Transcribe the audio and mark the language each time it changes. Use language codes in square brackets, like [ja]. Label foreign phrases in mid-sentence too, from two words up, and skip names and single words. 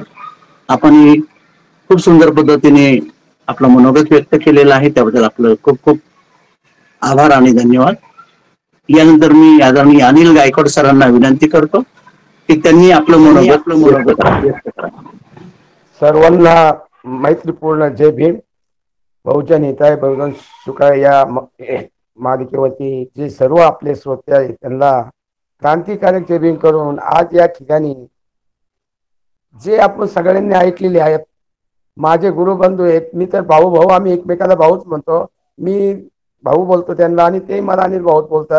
[mr] आपण खूप सुंदर पद्धतीने आपलं मनोगत व्यक्त केलेलं आहे, त्याबद्दल आपलं खूप खूप आभार आणि धन्यवाद. यानंतर मी आदरणीय अनिल गायकवाड सरांना विनंती करतो की त्यांनी आपलं मनोगत व्यक्त करावं. सर्वांना मैत्रीपूर्ण जय भीम. बहुजन हिताय बहुजन सुखाय या मालिकेवरती जे सर्व आपले श्रोते आहेत त्यांना क्रांतिकारक जय भीम करून आज या ठिकाणी जे आपण सगळ्यांनी ऐकलेले आहेत, माझे गुरुबंधू आहेत. मी तर भाऊ आम्ही एकमेकाला भाऊच म्हणतो. मी भाऊ बोलतो त्यांना आणि ते मला अनिल भाऊच बोलतात.